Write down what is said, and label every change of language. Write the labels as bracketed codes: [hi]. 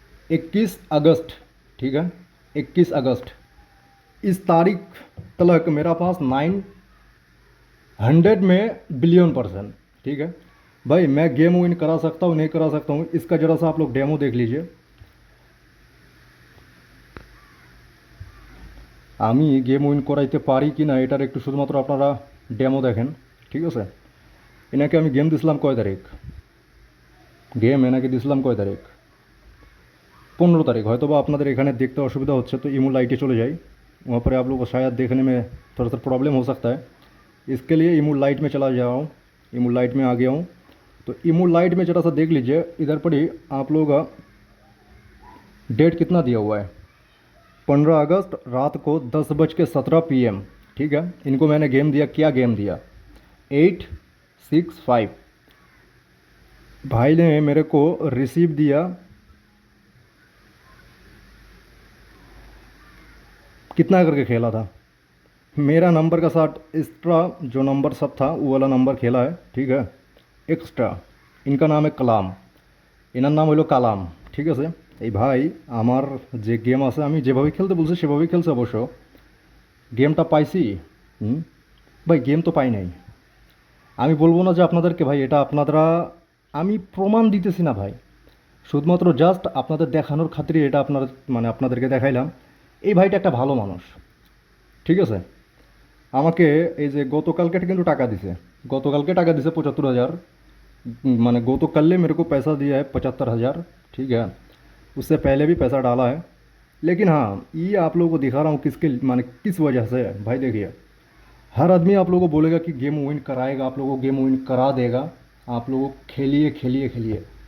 [hi] 21 अगस्त, ठीक है, 21 अगस्त। इस तारीख तक मेरा पास 900 में बिलियन %, ठीक है। भाई मैं गेम विन करा सकता हूँ नहीं करा सकता हूँ, इसका ज़रा सा आप लोग डेमो देख लीजिए। [bn] আমি গেম উইন করাইতে পারি কি না এটার একটু শুধুমাত্র আপনারা ডেমো দেখেন, ঠিক আছে। এনাকে আমি গেম দিছিলাম কয় তারিখ, গেম এনাকে দিছিলাম কয় তারিখ, [hi] 15 तारीख। [bn] হয়তো বা আপনাদের এখানে দেখতে অসুবিধা হচ্ছে তো [hi] ইমো लाइटे चले जाए, वहाँ पर आप लोग को शायद देखने में थोड़ा सा प्रॉब्लम हो सकता है। इसके लिए इमो लाइट में चला जा रहा हूँ, इमो लाइट में आ गया हूँ। तो इमो लाइट में ज़रा सा देख लीजिए, इधर पर ही आप लोग का डेट कितना दिया हुआ है, 15 अगस्त रात को 10:17 PM, ठीक है। इनको मैंने गेम दिया, क्या गेम दिया, 865। भाई ने मेरे को रिसीव दिया कितना करके खेला था। मेरा नंबर का साथ एक्स्ट्रा जो नंबर सब था वो वाला नंबर खेला है, ठीक है, एक्स्ट्रा। इनका नाम है कलाम, इनार नाम [bn] হলো কালাম, ঠিক আছে। এই ভাই আমার যে গেম আছে আমি যেভাবে খেলতে বলছি সেভাবেই খেলছে অবশ্য। গেমটা পাইছি, ভাই গেম তো পাই নাই। আমি বলবো না যে আপনাদেরকে ভাই এটা আপনারা, আমি প্রমাণ দিতেছি না ভাই, শুধুমাত্র জাস্ট আপনাদের দেখানোর খাতিরে এটা আপনার মানে আপনাদেরকে দেখাইলাম। এই ভাইটা একটা ভালো মানুষ, ঠিক আছে। আমাকে এই যে গতকালকে কিন্তু টাকা দিছে, গতকালকে টাকা দিছে 75,000। [hi] मैंने गो तो कल मेरे को पैसा दिया है 75,000, ठीक है। उससे पहले भी पैसा डाला है। लेकिन हाँ, ये आप लोगों को दिखा रहा हूँ किसके माने किस वजह से है। भाई देखिए, हर आदमी आप लोगों को बोलेगा कि गेम विन कराएगा, आप लोगों को गेम विन करा देगा, आप लोगों खेलिए खेलिए खेलिए।